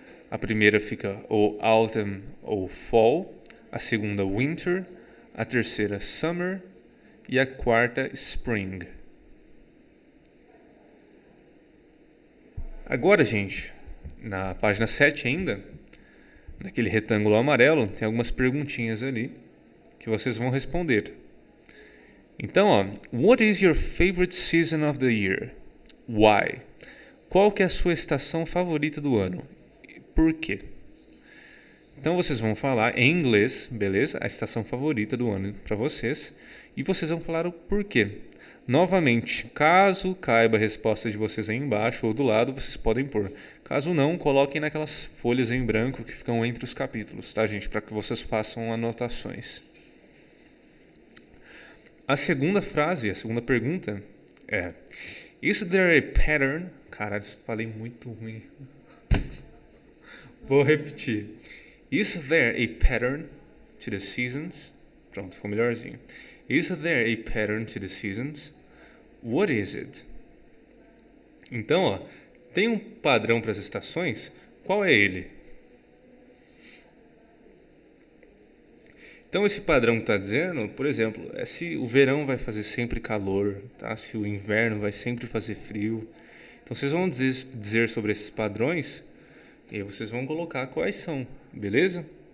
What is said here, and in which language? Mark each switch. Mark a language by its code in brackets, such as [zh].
[pt] A primeira fica ou autumn ou fall, a segunda winter, a terceira summer e a quarta spring. Agora, gente, na página 7 ainda, naquele retângulo amarelo, tem algumas perguntinhas ali que vocês vão responder. Então, ó, [en] what is your favorite season of the year? Why? [pt] Qual que é a sua estação favorita do ano? Por quê? Então vocês vão falar em inglês, beleza? A estação favorita do ano para vocês. E vocês vão falar o porquê. Novamente, caso caiba a resposta de vocês aí embaixo ou do lado, vocês podem pôr. Caso não, coloquem naquelas folhas em branco que ficam entre os capítulos, tá, gente? Para que vocês façam anotações. A segunda frase, a segunda pergunta é: [en] is there a pattern? [pt] Caralho, falei muito ruim. Vou repetir. [en] Is there a pattern to the seasons? [pt] Pronto, ficou melhorzinho. [en] Is there a pattern to the seasons? What is it? [pt] Então, ó, tem um padrão para as estações? Qual é ele? Então, esse padrão que está dizendo, por exemplo, é se o verão vai fazer sempre calor, tá? Se o inverno vai sempre fazer frio. Então, vocês vão dizer sobre esses padrões e aí vocês vão colocar quais são, beleza?